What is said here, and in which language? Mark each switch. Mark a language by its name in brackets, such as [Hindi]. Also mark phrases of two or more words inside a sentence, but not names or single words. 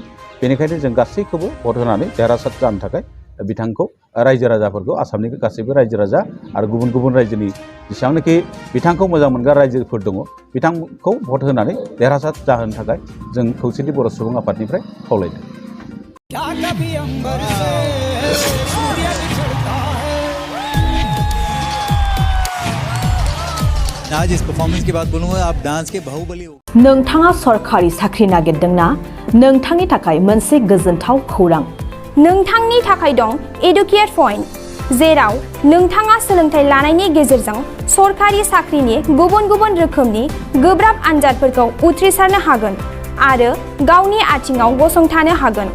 [Bodo] बेनिखायनो जों गासैखौबो भट होनानै देरहासार जानो थाखाय बिथांखौ रायजो राजाफोरखौ आसामनि गासैबो रायजो राजा आरो गुबुन गुबुन रायजोनि जेसेबांनाखि बिथांखौ मोजां मोनग्रा रायजोफोर दङ बिथांखौ भट होनानै देरहासार जाहोनो थाखाय जों खौसेथि बर' सुबुं आफादनिफ्राय खावलायदों। [Hindi] क्या कभी अंबर से सूर्य निकलता है। आज इस परफॉर्मेंस की बात बोलूँगा, आप डांस के बाहुबली हो। [Bodo] नोंथाङा सरखारि साख्रि नागिरदोंना? नोंथांनि थाखाय मोनसे गोजोनथाव खौरां। नोंथांनि थाखाय दं [English] educate point, [Bodo] जेराव नोंथाङा सोलोंथाइ लानायनि गेजेरजों सरखारि साख्रिनि गुबुन गुबुन रोखोमनि गोब्राब आनजादफोरखौ उथ्रिसारनो हागोन आरो गावनि आथिङाव गसंथानो हागोन।